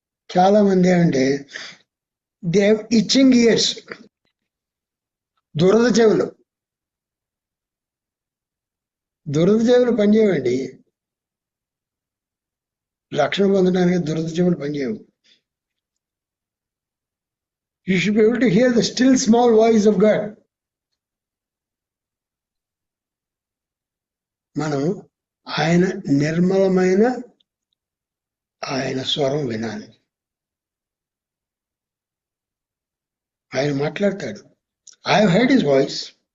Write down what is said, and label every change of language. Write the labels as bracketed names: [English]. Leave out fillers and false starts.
[Telugu] చాలా మంది అంటే [English] they have itching ears, [Telugu] దురద చెవులు పనిచేయవండి. రక్షణ పొందడానికి దురద చెవులు పనిచేయవు. [English] You should be able to hear the still small voice of God. [Telugu] మనం ఆయన నిర్మలమైన ఆయన స్వరం వినాలి. ఆయన మాట్లాడతాడు. [English] I have heard his voice.